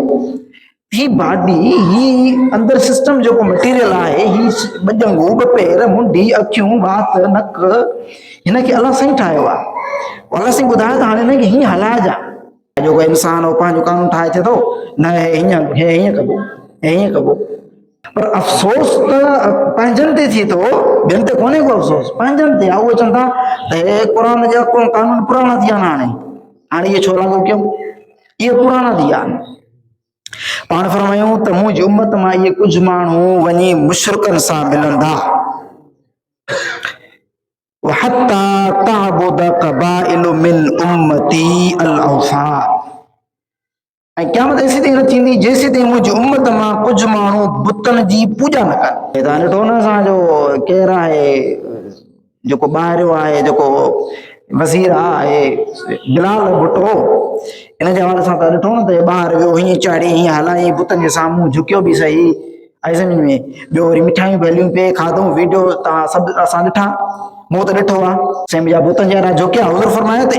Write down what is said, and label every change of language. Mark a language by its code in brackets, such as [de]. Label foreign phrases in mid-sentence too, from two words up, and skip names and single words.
[sd] ही बॉडी ही अंदर सिस्टम जेको मटीरियल आहे ही ॿ ॼंगूं ॿ पेर मुंडी अखियूं वात नक हिनखे अलाह साईं ठाहियो आहे अलाह साईं ॿुधायो त हाणे हिनखे हीअं हलाइजा जेको इंसान हो पंहिंजो कानून ठाहे थिए थो न हीअं कबो पर अफ़सोस त पंहिंजनि ते थिए थो ॿियनि ते कोन्हे को अफ़सोस पंहिंजनि ते आहे उहे चवनि था त हे क़ुर जा कानून पुराणा थी विया आहिनि हाणे इहे छो लागू कयूं इहे पुराणा थी विया आहिनि। पाण फरमायूं त मुंहिंजी उम्मत मां इहे कुझु माण्हू वञी मुशरिकनि सां मिलंदा [ar] وحتى تعبد قبائل من امتي الاوثان [sd] ऐं क़यामत ऐसी ताईं न थींदी जेसीं ताईं मुंहिंजी उम्मत मां कुझु माण्हू बुतनि जी पूॼा न कनि। तव्हां ॾिठो न असांजो केरु आहे जेको ॿाहिरियो आहे जेको वज़ीर आहे बिलाल भुट्टो इन जे हवाले सां तव्हां ॾिठो न त ॿाहिरि वियो हीअं चाढ़ी हीअं हलाई बुतनि जे साम्हूं झुकियो बि सही ऐं सम्झ में ॿियो वरी मिठाइयूं भलियूं पे खाधो वीडियो तव्हां सभु असां ॾिठा मूं त ॾिठो आहे साईं मुंहिंजा बुतनि जहिड़ा झुकिया हुज़ूर फरमायो त